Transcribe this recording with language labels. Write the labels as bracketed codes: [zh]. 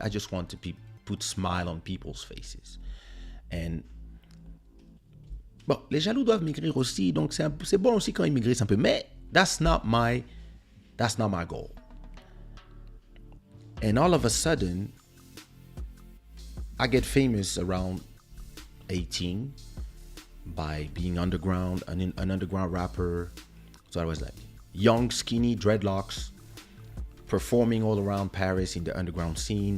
[en] I just want to put smile on people's faces. [fr] And bon, les jaloux doivent maigrir aussi, donc c'est bon aussi quand ils maigrissent un peu, mais [en] that's not my goal. And all of a sudden, I get famous around 18 by being underground, an underground rapper. So I was like young, skinny, dreadlocks, performing all around Paris in the underground scene.